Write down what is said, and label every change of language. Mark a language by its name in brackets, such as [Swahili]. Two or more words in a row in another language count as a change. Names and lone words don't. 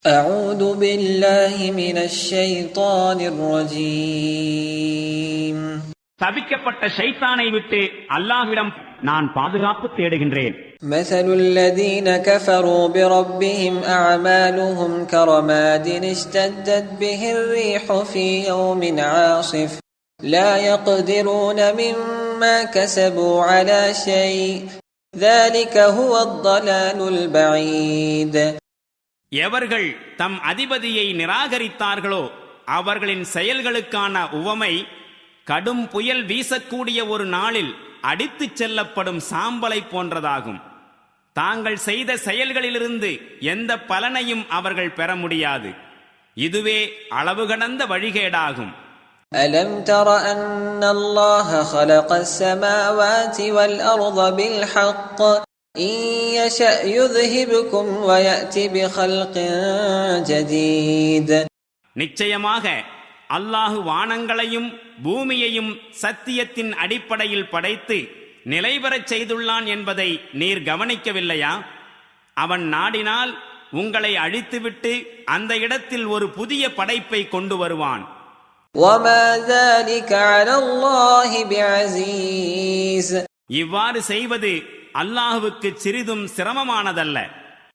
[Arabic] أعوذ بالله من الشيطان الرجيم. [Tamil] சபிக்கப்பட்ட ஷைத்தானை விட்டு அல்லாஹ்விடம் நான் பாதுகாப்பு தேடுகின்றேன். [Arabic] مثل الذين كفروا بربهم أعمالهم كرماد اشتدت به الريح في يوم عاصف لا يقدرون مما كسبوا على شيء ذلك هو الضلال البعيد. [Tamil] எவர்கள் தம் அதிபதியை நிராகரித்தார்களோ அவர்களின் செயல்களுக்கான உவமை கடும் புயல் வீசக்கூடிய ஒரு நாளில் அடித்துச் செல்லப்படும் சாம்பலை போன்றதாகும். தாங்கள் செய்த செயல்களிலிருந்து எந்த பலனையும் அவர்கள் பெற முடியாது. இதுவே அளவு கடந்த வழிகேடாகும். [Arabic] ألم تر أن الله خلق السماوات والأرض بالحق إن يشأ يذهبكم ويأتي بخلق جديد. [Tamil] நிச்சயமாக அல்லாஹு வானங்களையும் பூமியையும் சத்தியத்தின் அடிப்படையில் படைத்து நிலைபெறச் செய்துள்ளான் என்பதை நீர் கவனிக்கவில்லையா? அவன் நாடினால் உங்களை அழித்துவிட்டு அந்த இடத்தில் ஒரு புதிய படைப்பை கொண்டு வருவான். [Arabic] وَمَا ذَلِكَ عَلَى اللَّهِ بِعَزِيزٍ. [Tamil] இவ்வாறு செய்வது அல்லாஹுவுக்கு சிறிதும் சிரமமானதல்ல.